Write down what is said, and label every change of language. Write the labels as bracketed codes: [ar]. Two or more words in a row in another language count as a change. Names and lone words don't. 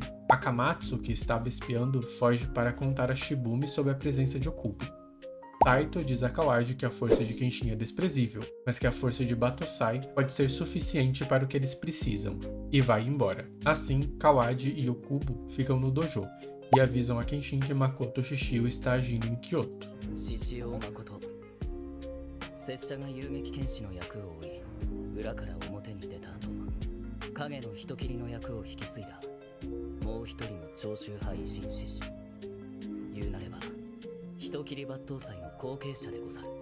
[pt] Akamatsu, que estava espiando, foge para contar a Shibumi sobre a presença de Okubo. Saito diz a Kawaji que a força de Kenshin é desprezível, mas que a força de Batusai pode ser suficiente para o que eles precisam, e vai embora. Assim, Kawaji e Okubo ficam no dojo, e avisam a Kenshin que Makoto Shishio está agindo em Kyoto. [ja] Shishio Makoto 拙者が遊撃剣士の役を負い、裏から表に出た後、影の人斬りの役を引き継いだもう一人の長州派維新志士、言うなれば人斬り抜刀斎の後継者でござる。